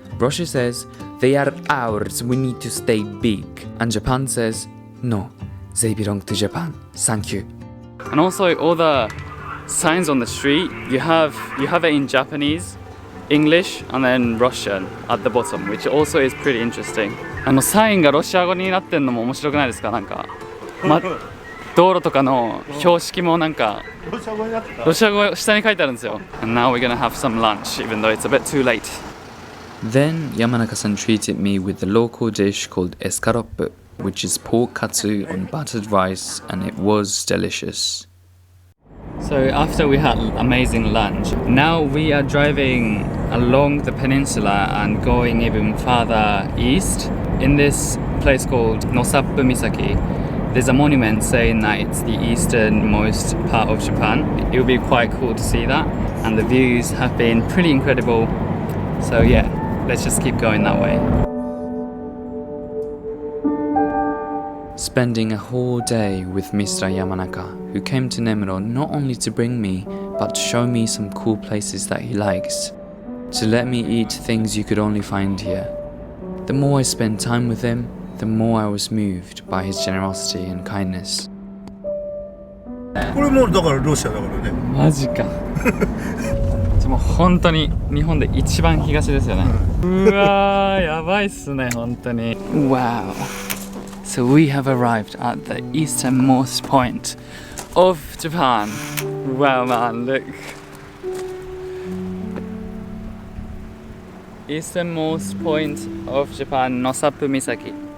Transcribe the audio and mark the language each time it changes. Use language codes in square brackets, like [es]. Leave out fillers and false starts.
[en] Russia says, they are ours, we need to stay big. And Japan says, no, they belong to Japan, thank you. And also all the signs on the street, you have it in Japanese, English, and then Russian at the bottom, which also is pretty interesting. [ja] サインがロシア語になってんのも面白くないですか？なんか、道路とかの標識もなんかロシア語下に書いてあるんですよ。 [en] And now we're gonna have some lunch, even though it's a bit too late. Then Yamanaka-san treated me with the local dish called escarop, which is pork katsu on buttered rice, and it was delicious. So after we had amazing lunch, now we are driving along the peninsula and going even further east. In this place called Nosappu Misaki, there's a monument saying that it's the easternmost part of Japan. It would be quite cool to see that, and the views have been pretty incredible. So yeah, let's just keep going that way. Spending a whole day with Mr. Yamanaka, who came to Nemuro not only to bring me, but to show me some cool places that he likes, to let me eat things you could only find here. The more I spent time with him, the more I was moved by his generosity and kindness. [ja] これもだからロシアだからね。マジか。もう本当に日本で一番東ですよね。うわー、やばいっすね、本当に。 [en] Wow. So we have arrived at the easternmost point of Japan. Wow, man, look. Easternmost point of Japan, Nosappu Misaki.